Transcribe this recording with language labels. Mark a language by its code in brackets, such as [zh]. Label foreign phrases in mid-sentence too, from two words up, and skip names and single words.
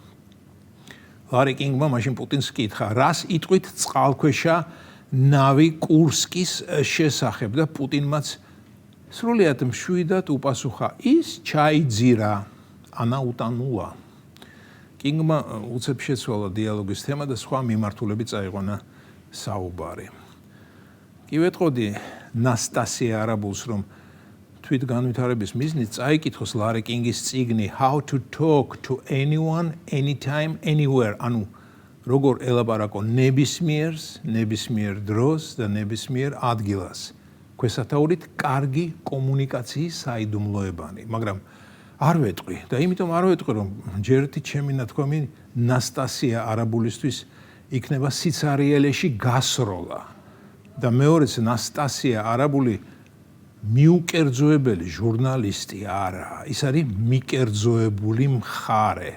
[ka] ლარი კინგმა მაშინ პუტინს კითხა, რას იტყვით წყალქვეშა ნავი კურსკის შესახებ და პუტინმაც სრულიად მშვიდად უპასუხა, ის ჩაიძირა, ანა უტანულა. კინგმა უცებ შეცვალა დიალოგის თემა და სხვა მიმართულებით წაიყვანა საუბარი. კი ვეტყოდი ნასტასია არაბულს რომ თვითგანვითარების მიზნით წაიკითხოს ლარი კინგის წიგნი How to talk to anyone, anytime, anywhere. ანუ როგორ ელაპარაკო ნებისმიერს, ნებისმიერ დროს და ნებისმიერ ადგილას. ქვესათაურით კარგი კომუნიკაციის საიდუმლოებანი, მაგრამ არ ვეტყვი და იმიტომ არ ვეტყვი რომ ჯერეთი ჩემი ნათქვამი ნასტასია არაბულისთვის იქნება სიცარიელეში გასროლა და მეორეც ნასტასია არაბული მიუკერძოებელი ჟურნალისტი არა, ის არის მიკერძოებული მხარე.